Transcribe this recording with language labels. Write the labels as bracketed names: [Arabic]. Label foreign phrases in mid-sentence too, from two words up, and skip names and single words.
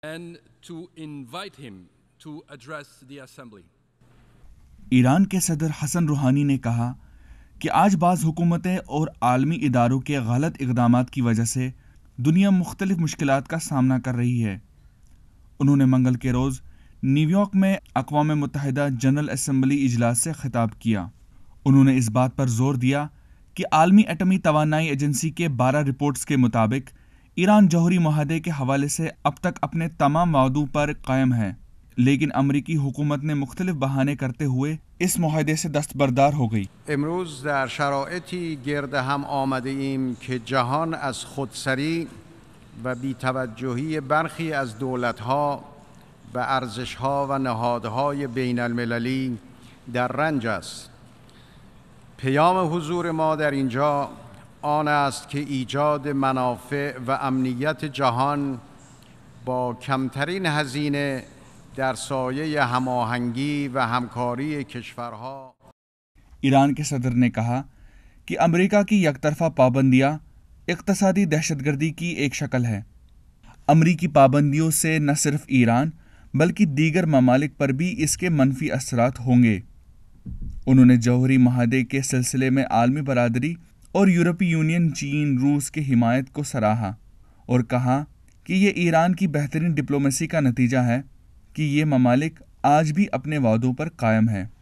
[English] and to invite him to address the assembly. [Urdu] ایران کے صدر حسن روحانی نے کہا کہ آج بعض حکومتیں اور عالمی اداروں کے غلط اقدامات کی وجہ سے دنیا مختلف مشکلات کا سامنا کر رہی ہے. انہوں نے منگل کے روز نیویارک میں اقوام متحدہ جنرل اسمبلی اجلاس سے خطاب کیا. انہوں نے اس بات پر زور دیا کہ عالمی ایٹمی توانائی ایجنسی کے 12 رپورٹس کے مطابق ایران جوہری معاہدے کے حوالے سے اب تک اپنے تمام وعدوں پر قائم ہے، لیکن امریکی حکومت نے مختلف بہانے کرتے ہوئے اس معاہدے سے دستبردار ہو گئی. [Persian] امروز در شرایطی گرد هم آمده ایم که جهان از خودسری و بی‌توجهی برخی از دولت‌ها به ارزش‌ها و نهادهای بین‌المللی در رنج است. پیام حضور ما در اینجا آن است که ایجاد منافع و امنیت جهان با کمترین هزینه در سایه هماهنگی و همکاری کشورها. [Urdu] ایران کے صدر نے کہا کہ امریکہ کی یکطرفہ پابندیاں اقتصادی دہشت گردی کی ایک شکل ہے. امریکی پابندیوں سے نہ صرف ایران بلکہ دیگر ممالک پر بھی اس کے منفی اثرات ہوں گے. انہوں نے جوہری معاہدے کے سلسلے میں عالمی برادری اور یورپی یونین، چین، روس کی حمایت کو سراہا اور کہا کہ یہ ایران کی بہترین ڈپلومیسی کا نتیجہ ہے کہ یہ ممالک آج بھی اپنے وعدوں پر قائم ہے.